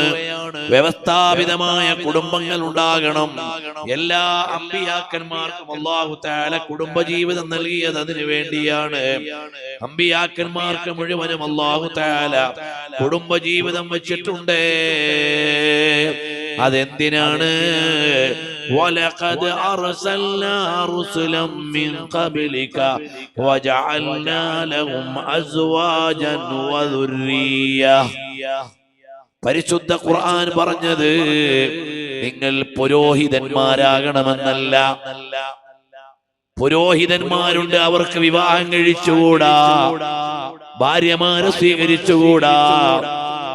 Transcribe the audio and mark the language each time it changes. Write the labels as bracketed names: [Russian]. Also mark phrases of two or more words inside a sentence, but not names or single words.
[Malayalam] വ്യവസ്ഥാപിതമായ കുടുംബങ്ങൾ ഉണ്ടാകണം. എല്ലാ അമ്പിയാക്കന്മാർക്കും [Arabic] الله تعالى [Malayalam] കുടുംബജീവിതം നൽകിയത് അതിനു വേണ്ടിയാണ്. അമ്പിയാക്കന്മാർക്ക് മുഴുവനും [Arabic] الله تعالى [Malayalam] കുടുംബജീവിതം വെച്ചിട്ടുണ്ട്. അതെന്തിനാണ്? [Arabic] وَلَقَدْ أَرْسَلْنَا رُسُلًا مِّن قَبْلِكَ وَجَعَلْنَا لَهُمْ أَزْوَاجًا وَذُرِّيَّةً. [Malayalam] പരിശുദ്ധ ഖുർആൻ പറഞ്ഞത് നിങ്ങൾ പുരോഹിതന്മാരാകണമെന്നല്ല. പുരോഹിതന്മാരുണ്ട്, അവർക്ക് വിവാഹം കഴിച്ചുകൂടാ, ഭാര്യമാരെ സ്വീകരിച്ചുകൂടാ.